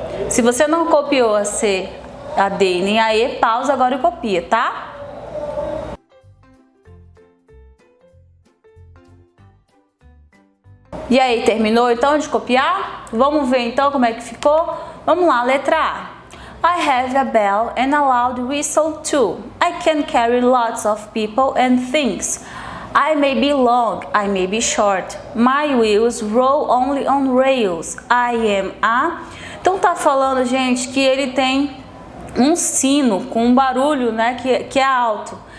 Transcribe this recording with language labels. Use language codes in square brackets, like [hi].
[pt] Se você não copiou a C, a D nem a E, pausa agora e copia, tá? E aí, terminou então de copiar? Vamos ver então como é que ficou? Vamos lá, letra A. [en] I have a bell and a loud whistle too. I can carry lots of people and things. I may be long, I may be short. My wheels roll only on rails. I am a... [pt] Então tá falando, gente, que ele tem um sino com um barulho, né, que é alto.